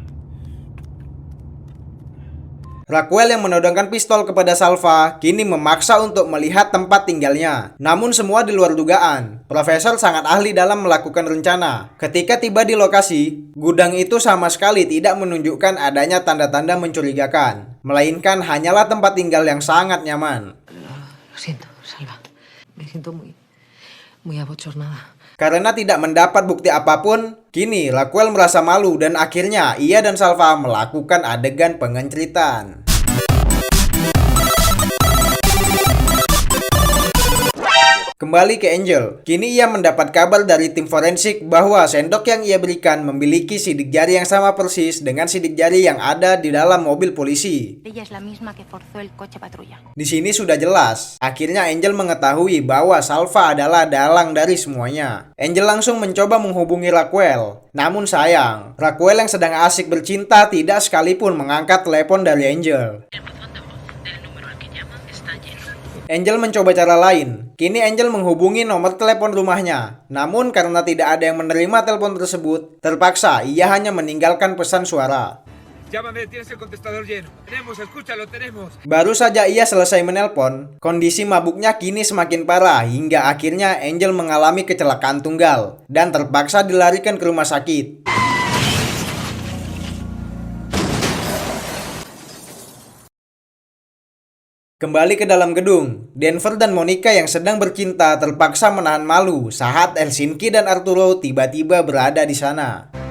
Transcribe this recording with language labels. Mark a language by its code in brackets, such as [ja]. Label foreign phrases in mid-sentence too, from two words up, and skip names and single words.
[id] Raquel yang menodongkan pistol kepada Salva kini memaksa untuk melihat tempat tinggalnya. Namun semua di luar dugaan. Profesor sangat ahli dalam melakukan rencana. Ketika tiba di lokasi, gudang itu sama sekali tidak menunjukkan adanya tanda-tanda mencurigakan, melainkan hanyalah tempat tinggal yang sangat nyaman. [es] Lo siento, Salva. Me siento muy abochornada. [id] Karena tidak mendapat bukti apapun, kini Raquel merasa malu dan akhirnya ia dan Salva melakukan adegan pengenceritan. Kembali ke Angel, kini ia mendapat kabar dari tim forensik bahwa sendok yang ia berikan memiliki sidik jari yang sama persis dengan sidik jari yang ada di dalam mobil polisi. [es] Ella es la misma que forzó el coche patrulla. [id] Di sini sudah jelas. Akhirnya Angel mengetahui bahwa Salva adalah dalang dari semuanya. Angel langsung mencoba menghubungi Raquel. Namun sayang, Raquel yang sedang asik bercinta tidak sekalipun mengangkat telepon dari Angel. Angel mencoba cara lain. Kini Angel menghubungi nomor telepon rumahnya. Namun karena tidak ada yang menerima telepon tersebut, terpaksa ia hanya meninggalkan pesan suara. [es] Llámame, tienes el contestador lleno. Tenemos, escúchalo, tenemos. [id] Baru saja ia selesai menelpon, kondisi mabuknya kini semakin parah hingga akhirnya Angel mengalami kecelakaan tunggal dan terpaksa dilarikan ke rumah sakit. Kembali ke dalam gedung, Denver dan Monica yang sedang bercinta terpaksa menahan malu saat Helsinki dan Arturo tiba-tiba berada di sana.